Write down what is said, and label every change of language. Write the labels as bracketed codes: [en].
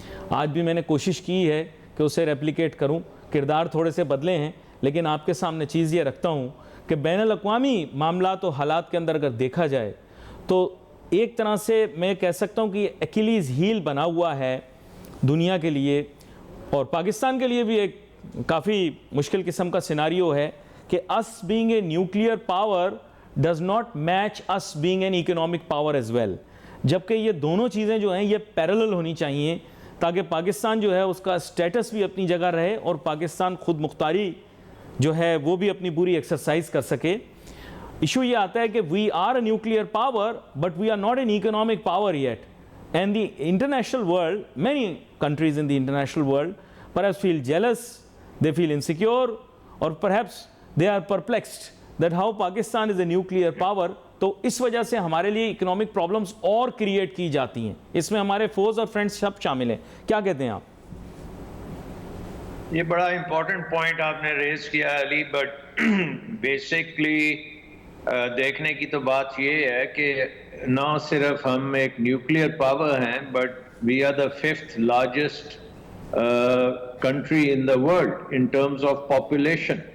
[ur] آج بھی میں نے کوشش کی ہے کہ اسے ریپلیکیٹ کروں. کردار تھوڑے سے بدلے ہیں, لیکن آپ کے سامنے چیز یہ رکھتا ہوں کہ بین الاقوامی معاملات و حالات کے اندر اگر دیکھا جائے تو ایک طرح سے میں کہہ سکتا ہوں کہ یہ ایکیلیز ہیل بنا ہوا ہے دنیا کے لیے, اور پاکستان کے لیے بھی ایک کافی مشکل قسم کا سیناریو ہے کہ [en] us being a nuclear power does not match us being an economic power as well. [ur] جبکہ یہ دونوں چیزیں جو ہیں یہ پیرلل ہونی چاہیے تاکہ پاکستان جو ہے اس کا سٹیٹس بھی اپنی جگہ رہے اور پاکستان خود مختاری جو ہے وہ بھی اپنی پوری ایکسرسائز کر سکے. ایشو یہ آتا ہے کہ [en] we are a nuclear power but we are not an economic power yet. And the international world, many countries in the international world perhaps feel jealous, they feel insecure, or perhaps they are perplexed that how Pakistan is a nuclear power. [ur] تو اس وجہ سے ہمارے لیے economic problems اور create کی جاتی ہیں. اس میں ہمارے فوز اور فرینڈس سب شامل ہیں. کیا کہتے ہیں آپ؟ یہ بڑا امپورٹنٹ پوائنٹ آپ نے ریز کیا علی, بٹ بیسکلی دیکھنے کی تو بات یہ ہے کہ نہ صرف ہم ایک نیوکلیئر پاور ہیں but [en] We are the 5th largest country in the world in terms of population.